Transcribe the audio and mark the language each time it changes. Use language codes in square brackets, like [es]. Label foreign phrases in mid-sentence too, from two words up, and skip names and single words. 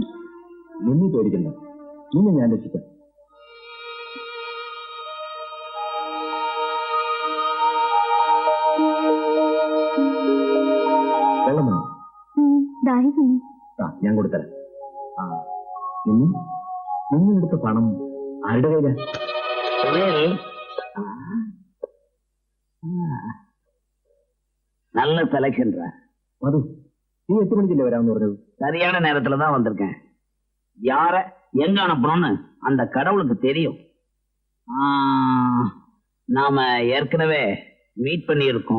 [ml] നിന്നെ പേടിക്കണ്ട, നിന്നെ ഞാൻ രക്ഷിക്കാം. വെള്ളം വേണം? ദാഹിക്കുന്നു. ഞാൻ കൊടുത്തരാം. നിന്നെടുത്ത പണം ആരുടെ കയ്യിലാ? [ta] நல்ல செலக்ஷன். மது, நீ 8 மணிக்கு வராம வருது? சரியான நேரத்துல தான் வந்திருக்கேன். யார எங்க அனுப்பணும்னு அந்த கடவுளுக்கு தெரியும். நாம ஏற்கனவே மீட் பண்ணி இருக்கோம்.